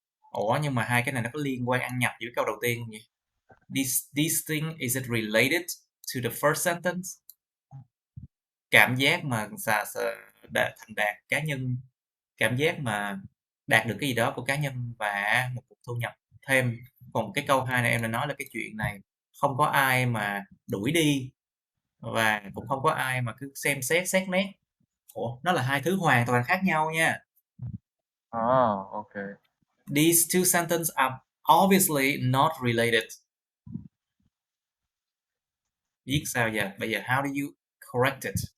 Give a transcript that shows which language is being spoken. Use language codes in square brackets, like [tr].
[vi] Ủa, nhưng mà hai cái này nó có liên quan ăn nhập với câu đầu tiên không vậy? [en] This thing, is it related to the first sentence? [vi] Cảm giác mà thành đạt cá nhân, cảm giác mà đạt được cái gì đó của cá nhân và một cuộc thu nhập thêm. Còn cái câu 2 này em đã nói là cái chuyện này không có ai mà đuổi đi và cũng không có ai mà cứ xem xét xét nét. Ủa, nó là hai thứ hoàn toàn khác nhau nha. [en] Okay. These two sentences are obviously not related. [vi] Viết sao giờ? Bây giờ [en] how do you correct it?